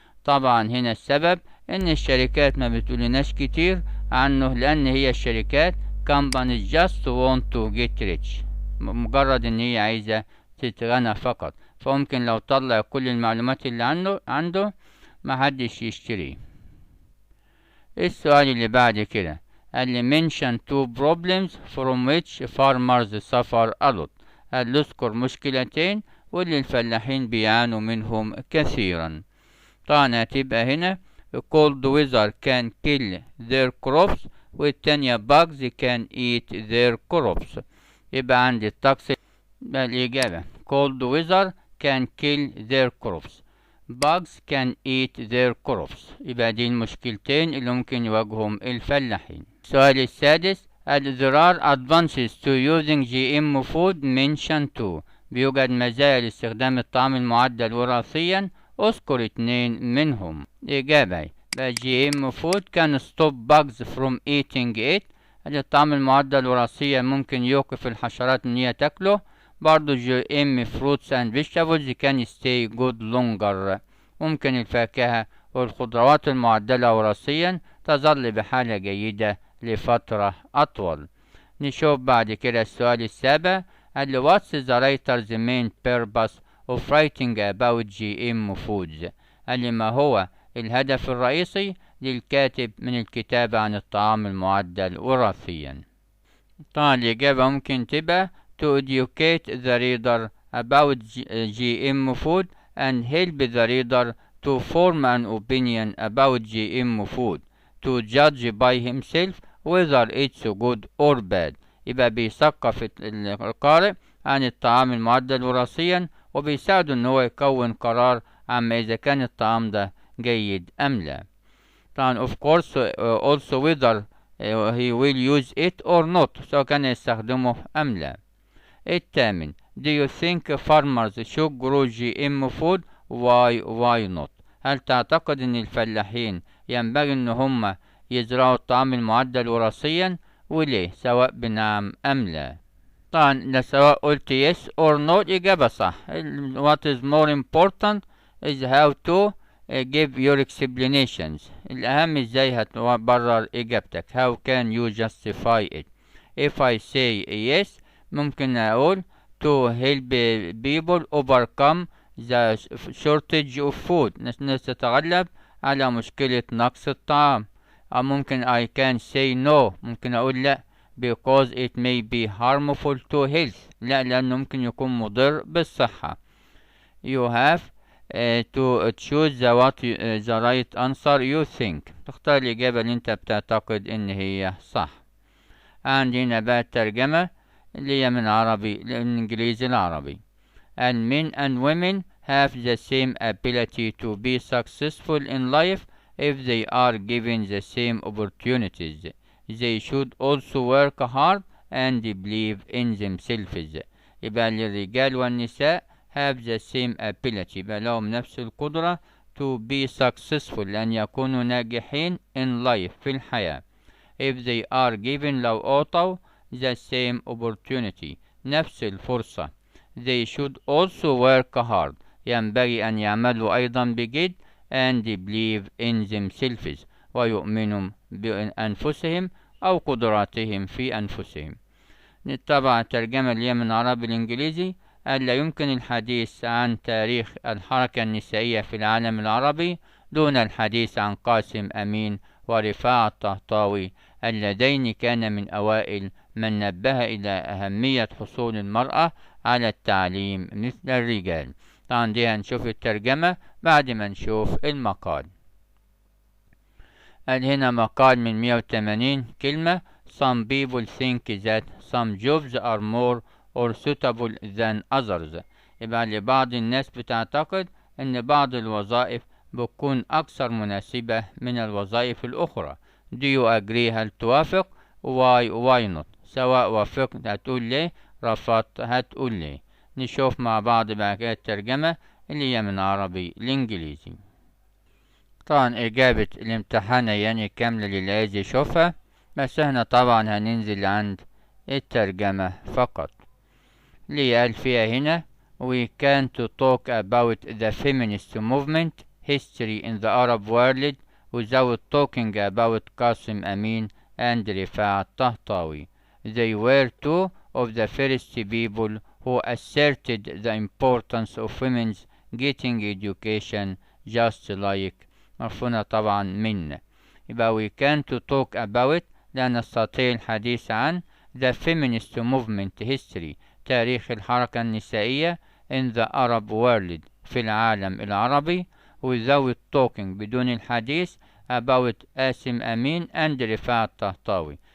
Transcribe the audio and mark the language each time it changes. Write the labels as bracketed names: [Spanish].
[Arabic] طبعا هنا السبب ان الشركات ما بتقولناش كتير عنه، لان هي الشركات [English] companies just want to get rich، [Arabic] مجرد ان هي عايزة تتغنى فقط، فممكن لو طلع كل المعلومات اللي عنده محدش يشتريه. السؤال اللي بعد كده قال لي [English] mention two problems from which farmers suffer a lot، [Arabic] قال له اذكر مشكلتين واللي الفلاحين بيعانوا منهم كثيرا. طبعا هتبقى هنا [English] cold weather can kill their crops، [Arabic] والتانية [English] bugs can eat their crops. [Arabic] يبقى عندي الطقس الإجابة [English] cold weather can kill their crops، bugs can eat their crops. [Arabic] يبقى دي المشكلتين اللي ممكن يواجههم الفلاحين. السؤال السادس [English] there are advantages to using GM food mention two، [Arabic] بيوجد مزايا لاستخدام الطعام المعدل وراثيا، اذكر 2 منهم. إجابة [English] GM food can stop bugs from eating it، [Arabic] الطعام المعدل وراثيا ممكن يوقف الحشرات ان هي تاكله. برضو [English] GM fruits and vegetables can stay good longer، [Arabic] ممكن الفاكهة والخضروات المعدلة وراثيا تظل بحالة جيدة لفترة أطول. نشوف بعد كده السؤال السابع قال [English] what's the writer's main purpose of writing about GM foods؟ [Arabic] قال ما هو الهدف الرئيسي للكاتب من الكتابة عن الطعام المعدل وراثيا؟ طبعا الإجابة ممكن تبقى [English] to educate the reader about GM food and help the reader to form an opinion about GM food, to judge by himself whether it's good or bad. [Arabic] يبقى بيثقف القارئ عن الطعام المعدل وراثيا، وبيساعده ان هو يكون قرار عما اذا كان الطعام ده جيد ام لا. طبعا [English] of course also whether he will use it or not، [Arabic] سواء كان يستخدمه ام لا. الثامن [English] do you think farmers should grow GM food؟ why not؟ [Arabic] هل تعتقد ان الفلاحين ينبغي ان هم يزرعوا الطعام المعدل وراثيا، وليه، سواء بنعم ام لا؟ طبعا سواء قلت [English] yes or no [Arabic] إجابة صح. [English] what is more important is how to give your explanations، [Arabic] الأهم ازاي هتبرر إجابتك. [English] how can you justify it؟ if I say yes [Arabic] ممكن أقول [English] to help people overcome the shortage of food، [Arabic] الناس تتغلب على مشكلة نقص الطعام. أو ممكن [English] I can say no، [Arabic] ممكن أقول لا [English] because it may be harmful to health، [Arabic] لا لأنه ممكن يكون مضر بالصحة. [English] you have to choose the right answer you think، [Arabic] تختار الإجابة اللي أنت بتعتقد إن هي صح. عندنا بقى الترجمة اللي هي من عربي للإنجليزي العربي. [English] and men and women have the same ability to be successful in life if they are given the same opportunities. They should also work hard and believe in themselves. [Arabic] يبقى للرجال والنساء [English] have the same ability، [Arabic] يبقى لهم نفس القدرة [English] to be successful، [Arabic] لأن يكونوا ناجحين [English] in life [Arabic] في الحياة. [English] if they are given [Arabic] لو أعطوا [English] the same opportunity [Arabic] نفس الفرصة. [English] they should also work hard، [Arabic] ينبغي أن يعملوا أيضا بجد [English] and believe in themselves، [Arabic] ويؤمنوا بأنفسهم أو قدراتهم في أنفسهم. نتبع الترجمة اللي هي من عربي الإنجليزي. قال لا يمكن الحديث عن تاريخ الحركة النسائية في العالم العربي دون الحديث عن قاسم أمين ورفاعة الطهطاوي، اللذين كان من أوائل من نبه إلى أهمية حصول المرأة على التعليم مثل الرجال. طبعا دي هنشوف الترجمة بعد ما نشوف المقال. قال هنا مقال من 180 كلمة. [English] Some people think that some jobs are more or suitable than others. [Arabic] يبقى لبعض الناس بتعتقد ان بعض الوظائف بتكون أكثر مناسبة من الوظائف الأخرى. [English] Do you agree؟ [Arabic] هل توافق؟ [English] why not؟ [Arabic] سواء وافقت هتقول ليه، رفضت هتقول ليه. نشوف مع بعض بقى كده الترجمة اللي هي من عربي لإنجليزي. طبعا إجابة الامتحان يعني كاملة للي عايز يشوفها، بس احنا طبعا هننزل عند الترجمة فقط. [English] اللي قال فيها هنا we can to talk about the feminist movement history in the Arab world without talking about Qasim Amin and Rifat Tahtawi. They were two of the first people who asserted the importance of women's getting education just like [Arabic] مرفونة طبعا من. يبقى [English] we can to talk about [Arabic] لا نستطيع الحديث عن [English] the feminist movement history [Arabic] تاريخ الحركة النسائية [English] in the Arab world [Arabic] في العالم العربي [English] without talking [Arabic] بدون الحديث [English] about قاسم أمين and رفاعة الطهطاوي.